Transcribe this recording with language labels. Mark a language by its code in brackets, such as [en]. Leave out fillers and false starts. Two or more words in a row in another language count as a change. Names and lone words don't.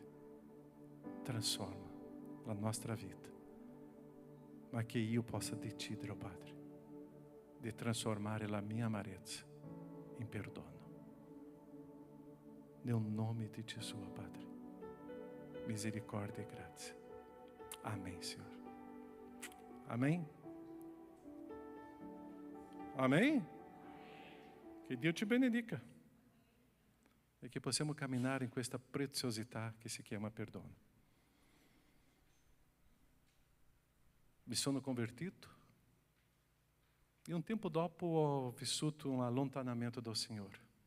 [it] Trasforma la nostra vita, ma che io possa decidere, oh Padre, di trasformare la mia amarezza in perdono. Nel nome di Gesù, oh Padre. Misericordia e grazia. [pt] Amém, Senhor. Amém? Amém? [it] Che Dio ci benedica e che possiamo camminare in questa preziosità che si chiama perdono. Mi sono convertito e un tempo dopo ho vissuto un allontanamento dal Signore.